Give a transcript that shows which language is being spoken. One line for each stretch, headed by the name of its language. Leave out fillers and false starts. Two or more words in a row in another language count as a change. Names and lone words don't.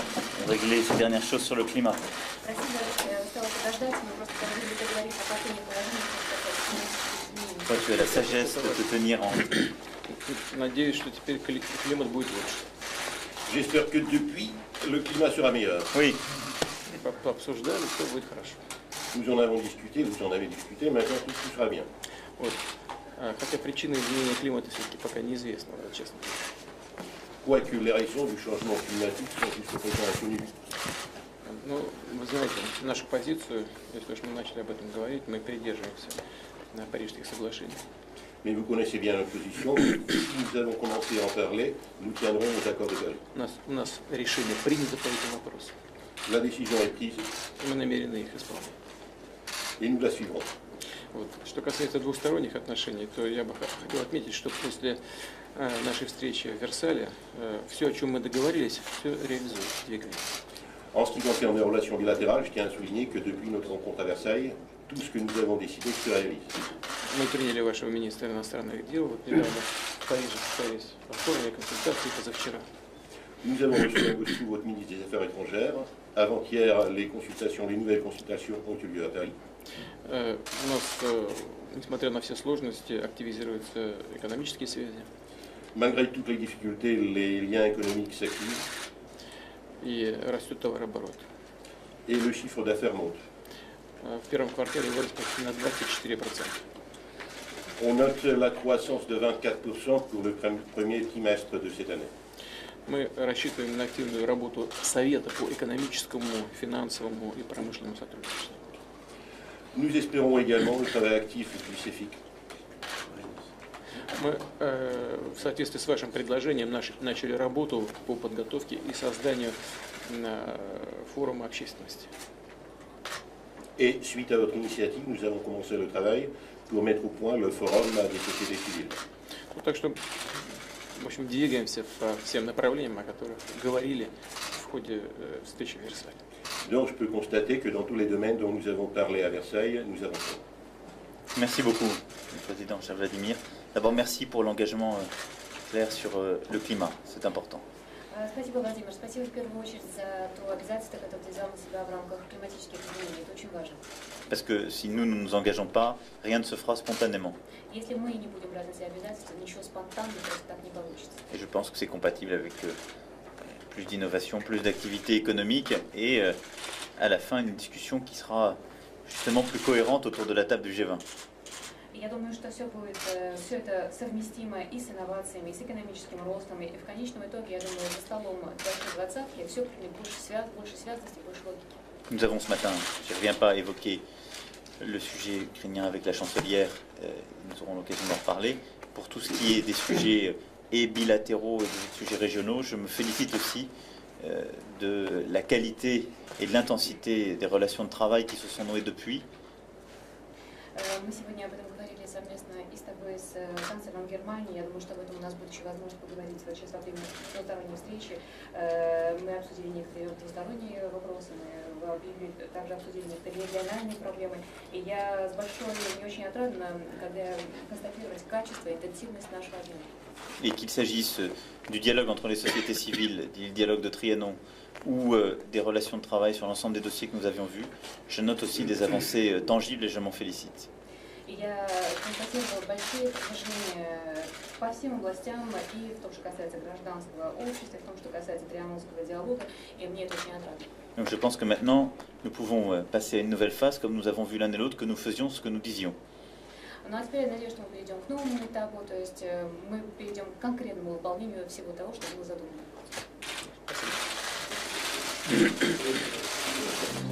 French: On réglait ces dernières choses sur le climat. Toi, tu as la sagesse de te tenir en...
Russian: Надеюсь, что теперь климат будет лучше.
French: J'espère que depuis, le climat sera meilleur. Oui.
Russian: Пообсуждали, все будет хорошо.
French: Nous en avons discuté, vous en avez discuté, maintenant tout sera bien.
Russian: Вот. Хотя причины изменения климата все-таки пока неизвестны, честно.
French: Quoique les raisons du changement climatique sont jusqu'à présent inconnues.
Russian: Ну, вы знаете, нашу позицию, если уж мы начали об этом говорить, мы придерживаемся на Парижских соглашений.
French: Mais vous connaissez bien notre position. Nous allons commencer à en parler. Nous tiendrons aux accords de Paris.
Russian: У нас решение принято по этим вопросам.
French: La décision est prise.
Russian: Мы намерены их исполнять.
French: et nous la suivrons.
Russian: Вот. Что касается двусторонних отношений, то я бы хотел отметить, что после нашей встречи в Версале все, о чем мы договорились, все реализуется, двигается.
French: En ce qui concerne les relations bilatérales, je tiens à souligner que depuis notre rencontre à Versailles, tout ce que nous avons décidé se réalise.
Russian: Мы приняли вашего министра иностранных дел вот недавно в Париже состоялись повторные консультации позавчера.
French: Nous avons reçu à Moscou votre ministre des Affaires étrangères. Avant-hier, les nouvelles consultations ont eu lieu à Paris.
Russian: У нас, несмотря на все сложности, активизируются экономические связи.
French: Malgré toutes les difficultés, les liens économiques s'activent.
Russian: И растет товарооборот.
French: Et le chiffre d'affaires monte.
Russian: В первом квартале вырос почти на 24%.
French: On note la croissance de 24% pour le premier trimestre de cette année.
Russian: Мы рассчитываем на активную работу Совета по экономическому, финансовому и промышленному сотрудничеству.
French: Nous espérons également le travail actif du CEFIC.
Russian: Мы в соответствии с вашим предложением начали работу по подготовке и созданию форума общественности.
French: Et suite à votre initiative, nous allons commencer le travail pour mettre au point le forum des sociétés civiles.
Russian: Так что, в общем, двигаемся по всем направлениям, о которых говорили в ходе встречи в Версале.
French: Donc je peux constater que dans tous les domaines dont nous avons parlé à Versailles, nous avançons. Merci beaucoup, Président, cher Vladimir. D'abord, merci pour l'engagement clair sur le climat, c'est important.
Russian: Спасибо, Владимир. Спасибо в первую очередь за то обязательство, которое ты взял на себя в рамках климатических изменений. Это очень важно.
French: Parce que si nous ne nous engageons pas, rien ne se fera spontanément.
Russian: Если мы не будем брать на себя обязательства, ничего спонтанно просто так не получится.
French: Et je pense que c'est compatible avec plus d'innovation, plus d'activité économique et à la fin une discussion qui sera justement plus cohérente autour de la table du G20.
Russian: Я думаю, что все это совместимо и с инновациями, и с экономическим ростом, и в конечном итоге, я думаю, за столом двадцатки все примет больше связности, больше логики.
French: Nous avons ce matin, je ne reviens pas à évoquer le sujet ukrainien avec la chancelière, nous aurons l'occasion d'en reparler. Pour tout ce qui est des sujets et bilatéraux et des sujets régionaux, je me félicite aussi de la qualité et de l'intensité des relations de travail qui se sont nouées depuis.
Russian: Мы сегодня об этом говорили совместно и с тобой, с канцлером Германии. Я думаю, что об этом у нас будет еще возможность поговорить вот сейчас во время двусторонней встречи. Мы обсудили некоторые двусторонние вопросы, мы также обсудили некоторые региональные проблемы. И я с большой, мне очень отрадно, когда констатировать качество и интенсивность нашего обмена.
French: Et qu'il s'agisse du dialogue entre les sociétés civiles, du dialogue de Trianon, ou des relations de travail sur l'ensemble des dossiers que nous avions vus, je note aussi des avancées tangibles et je m'en félicite.
Russian: Я констатировала большие достижения по всем областям, и в том, что касается гражданского общества, и в том, что касается трианонского диалога, и мне это очень отрадно.
French: Donc je pense que maintenant, nous pouvons passer à une nouvelle phase, comme nous avons vu l'un et l'autre, que nous faisions ce que nous disions.
Russian: Ну а теперь я надеюсь, что мы перейдем к новому этапу, то есть мы перейдем к конкретному выполнению всего того, что было задумано.